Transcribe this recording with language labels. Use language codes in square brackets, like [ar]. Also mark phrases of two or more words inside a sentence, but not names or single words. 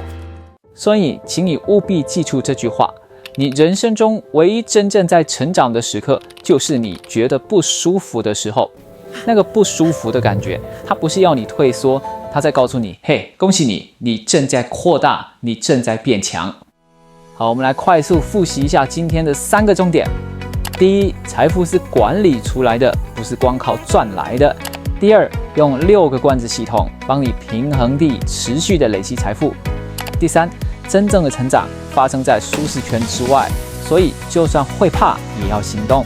[zh] 所以，請你務必記住這句話：你人生中唯一真正在成長的時刻，就是你覺得不舒服的時候。那個不舒服的感覺，它不是要你退縮，它在告訴你：嘿，恭喜你，你正在擴大，你正在變強。好，我們來快速複習一下今天的3個重點。第一，財富是管理出來的，不是光靠賺來的。第二，用6個罐子系統幫你平衡地持續的累積財富。第三，真正的成長發生在舒適圈之外，所以就算會怕，也要行動。